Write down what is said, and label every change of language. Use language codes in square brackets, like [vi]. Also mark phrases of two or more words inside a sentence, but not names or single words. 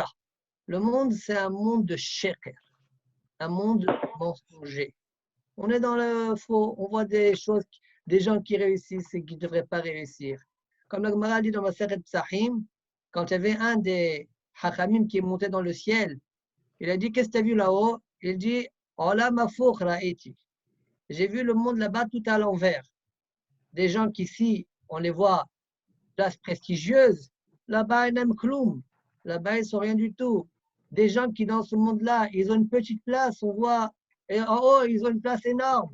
[fr] Le monde, c'est un monde de Sheker, un monde mensonger. On est dans le faux, on voit des choses, des gens qui réussissent et qui ne devraient pas réussir. Comme la Gemara dit dans Maseret Psachim, quand il y avait un des Hachamim qui est monté dans le ciel, il a dit, qu'est-ce que tu as vu là-haut? Il dit, [he] עולם הפוך ראיתי. [fr] J'ai vu le monde là-bas tout à l'envers. Des gens qui ici, on les voit, place prestigieuse, là-bas ils n'aiment kloum. Là-bas ils ne sont rien du tout. Des gens qui dans ce monde-là, ils ont une petite place, on voit Et en haut, ils ont une place énorme.